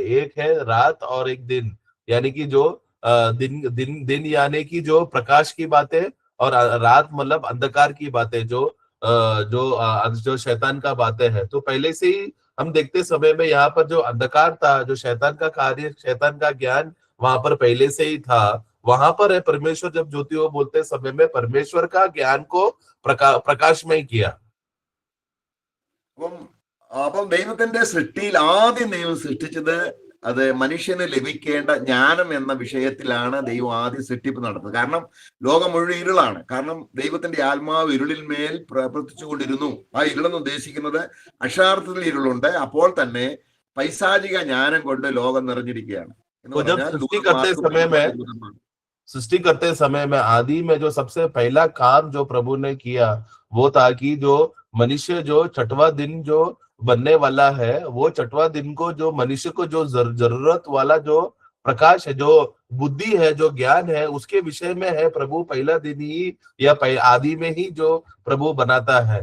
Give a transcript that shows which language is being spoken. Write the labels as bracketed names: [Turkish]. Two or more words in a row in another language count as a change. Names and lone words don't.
[Hindi] एक है रात और एक दिन, यानी कि जो दिन यानी कि जो प्रकाश की बातें, और रात मतलब अंधकार की बातें, जो शैतान का बातें है. तो पहले से ही हम देखते समय में यहाँ पर जो अंधकार था, जो शैतान का कार्य, शैतान का ज्ञान वहां पर पहले से ही था. वहां पर है परमेश्वर जब ज्योतियों बोलते समय में परमेश्वर का ज्ञान को प्रकाशमय किया. [Malayalam] അപ്പം ദൈവത്തിന്റെ സൃഷ്ടിയിൽ ആദ്യം ദൈവം സൃഷ്ടിച്ചത് അത് മനുഷ്യന് ലഭിക്കേണ്ട ജ്ഞാനം എന്ന വിഷയത്തിലാണ് ദൈവം ആദ്യം സൃഷ്ടിപ്പ് നടത്തുന്നത്. കാരണം ലോകം മുഴുവൻ ഇരുളാണ്. കാരണം ദൈവത്തിന്റെ ആത്മാവ് ഇരുളിൽ മേൽ പ്രവർത്തിച്ചുകൊണ്ടിരുന്നു. ആ ഇരുളെന്ന് ഉദ്ദേശിക്കുന്നത് അക്ഷരാർത്ഥത്തിൽ ഇരുളുണ്ട്. അപ്പോൾ തന്നെ പൈശാചിക ജ്ഞാനം കൊണ്ട് ലോകം നിറഞ്ഞിരിക്കുകയാണ്. [Hindi] सृष्टि करते समय में आदि में जो सबसे पहला काम जो प्रभु ने किया, वो था कि जो मनुष्य जो 6वां दिन जो बनने वाला है, वो 6वां दिन को जो मनुष्य को जो जरूरत वाला जो प्रकाश है, जो बुद्धि है, जो ज्ञान है, उसके विषय में है प्रभु पहला दिन ही या आदि में ही जो प्रभु बनाता है.